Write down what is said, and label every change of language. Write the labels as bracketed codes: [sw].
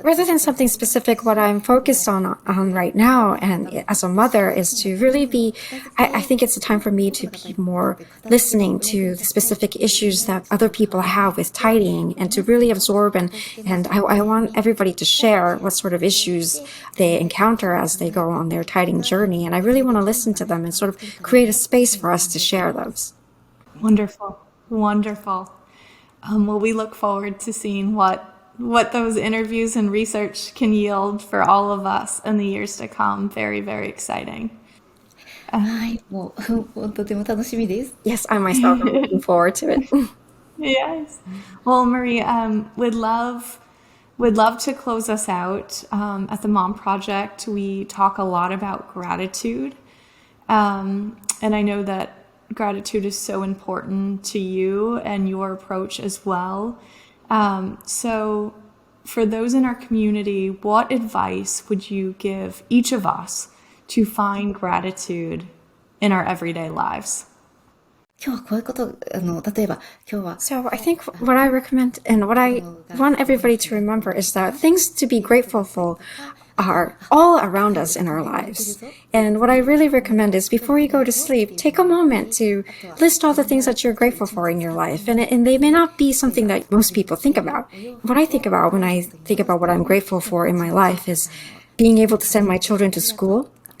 [en] Rather than something specific, what I'm focused on right now and as a mother is to really be, I think it's a time for me to be more listening to the specific issues that other people have with tidying and to really absorb and I want everybody to share what sort of issues they encounter as they go on their tidying journey. And I really want to listen to them and sort of create a space for us to share those. Wonderful. Wonderful. Well, we look forward to seeing what those interviews and research can yield for all of us in the years to come. Very, very exciting. [ja] はい、もうとても楽しみです。 [en] Yes, I myself am looking forward to it. Yes. Well, Marie, would love to close us out. At the Mom Project, we talk a lot about gratitude. And I know that gratitude is so important to you and your approach as well. So for those in our community, what advice would you give each of us to find gratitude in our everyday lives? [ja] 今日はこういうこと例えば今日は [en] So I think what I recommend and what I want everybody to remember is that things to be grateful for are all around us in our lives. And what I really recommend is before you go to sleep, take a moment to list all the things that you're grateful for in your life. And they may not be something that most people think about. What I think about when I think about what I'm grateful for in my life is being able to send my children to school,